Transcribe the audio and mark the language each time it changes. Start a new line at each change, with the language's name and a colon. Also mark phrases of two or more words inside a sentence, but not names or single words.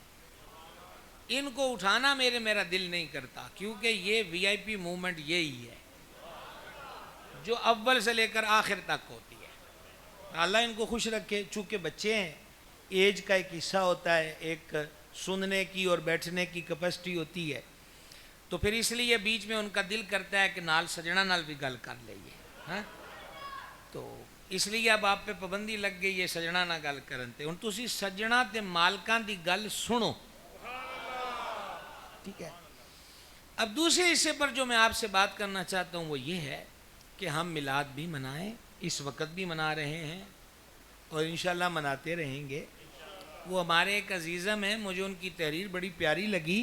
Urdu: ان کو اٹھانا میرا دل نہیں کرتا، کیونکہ یہ
English: VIP movement
Urdu: یہی ہے جو اول سے لے کر آخر تک ہوتی ہے. اللہ ان کو خوش رکھے. چونکہ بچے ہیں، ایج کا ایک حصہ ہوتا ہے، ایک سننے کی اور بیٹھنے کی کیپیسٹی ہوتی ہے، تو پھر اس لیے بیچ میں ان کا دل کرتا ہے کہ
Punjabi: نال سجنا نال بھی گل کر لئیے.
Urdu: ہاں تو اس لیے اب آپ پہ پابندی لگ گئی ہے
Punjabi: سجنا نہ گل کرن تے. ہن تسی سجنا تے مالکاں دی گل سنو،
Urdu: ٹھیک ہے؟ اب دوسرے حصے پر جو میں آپ سے بات کرنا چاہتا ہوں وہ یہ ہے کہ ہم میلاد بھی منائیں، اس وقت بھی منا رہے ہیں اور انشاءاللہ مناتے رہیں گے. وہ ہمارے ایک عزیزم ہیں، مجھے ان کی تحریر بڑی پیاری لگی.